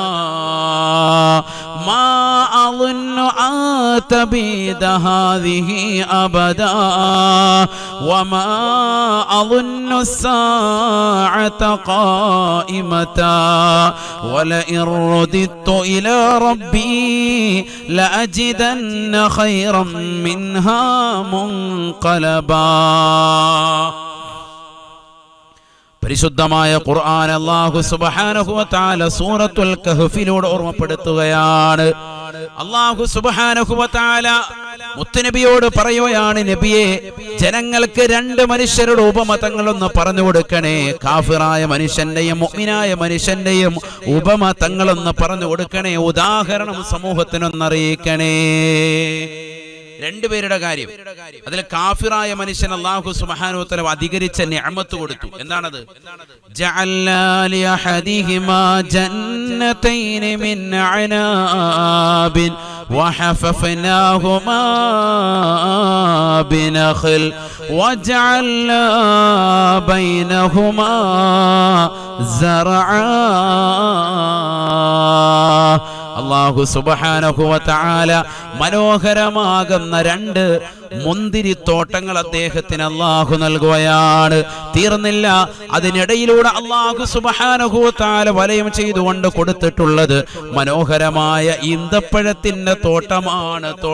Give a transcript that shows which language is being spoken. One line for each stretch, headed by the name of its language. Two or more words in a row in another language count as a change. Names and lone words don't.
Arabic: ما أظن أن تبيد هذه أبدا وما أظن الساعة قائمة ولئن رددت إلى ربي لأجدن خيرا منها منقلبا.
Malayalam: പരിശുദ്ധമായ ഖുർആൻ
Arabic: الله سبحانه وتعالى
Malayalam: സൂറത്തുൽ കഹ്ഫിലൂടെ ഓർമ്മപ്പെടുത്തുകയാണ്.
Arabic: الله سبحانه وتعالى
Malayalam: മുത്തുനബിയോട് പറയുകയാണ്, നബിയെ, ജനങ്ങൾക്ക് രണ്ട് മനുഷ്യരുടെ ഉപമതങ്ങളൊന്ന് പറഞ്ഞു കൊടുക്കണേ. കാഫിറായ മനുഷ്യന്റെയും മുഅ്മിനായ മനുഷ്യന്റെയും ഉപമതങ്ങളൊന്ന് പറഞ്ഞു കൊടുക്കണേ. ഉദാഹരണം സമൂഹത്തിനൊന്നറിയിക്കണേ. രണ്ടുപേരുടെ കാര്യം. അതിൽ കാഫിറായ മനുഷ്യൻ
Arabic: الله سبحانه وتعالى
Malayalam: അധികരിച്ച നിഅമത്ത് കൊടുത്തു. എന്താണത്?
Arabic: جعلنا لأحدهما جنتين من أعناب وحففناهما بنخل وجعلنا بينهما زرعا الله سبحانه وتعالى
Malayalam: മനോഹരമാകുന്ന 2 മുന്തിരിത്തോട്ടങ്ങൾ അദ്ദേഹത്തിന് അല്ലാഹു നൽകുകയാണ്. തീർന്നില്ല, അതിനിടയിലൂടെ
Arabic: الله سبحانه وتعالى
Malayalam: വലയം ചെയ്തുകൊണ്ട് കൊടുത്തിട്ടുള്ളത് മനോഹരമായ ഈന്തപ്പഴത്തിന്റെ തോട്ടമാണ്.